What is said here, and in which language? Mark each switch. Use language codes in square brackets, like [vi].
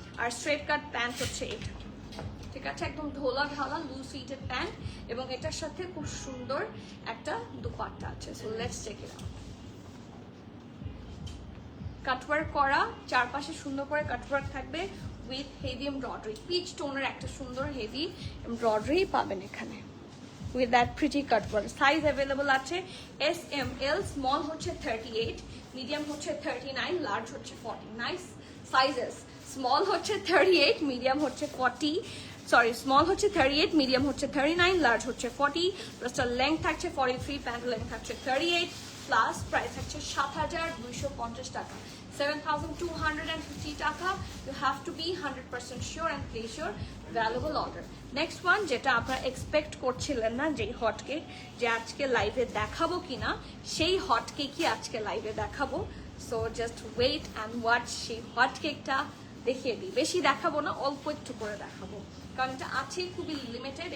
[bn] আর straight কাট pant হচ্ছে এটা, ঠিক আছে, একদম ঢোলা ঢালা লুজ ফিটেড প্যান্ট, এবং এটার সাথে খুব সুন্দর একটা দুপাট্টা আছে। So let's check it out. Cutwork করা, চারপাশে সুন্দর করে কাটওয়ার্ক থাকবে উইথ হেভি এমব্রয়ডারি, পিচ টোনের একটা সুন্দর হেভি এমব্রয়ডারি পাবেন এখানে with that pretty cut work. Size available আছে S, M, L, small হচ্ছে 38, medium হচ্ছে 39, large হচ্ছে 40. [en] Nice sizes. [bn] Small হচ্ছে 38, medium হচ্ছে 40. Sorry, small হচ্ছে 38, medium হচ্ছে 39, large হচ্ছে 40. Plus length থাকছে 43, pant length থাকছে 38, plus price থাকছে 7250 টাকা। [en] 7250 টাকা। You have to be 100% sure and place your valuable order. [bn] Next one যেটা আপনারা এক্সপেক্ট করছিলেন না, যে হট কেক, যে আজকে লাইভে দেখাবো কিনা, সেই হট কেকই আজকে লাইভে দেখাবো। So just wait and watch. সেই হট কেকটা দেখিয়ে দিই, বেশি দেখাবো না, অল্প একটু করে দেখাবো, কারণ এটা আছে খুবই লিমিটেড।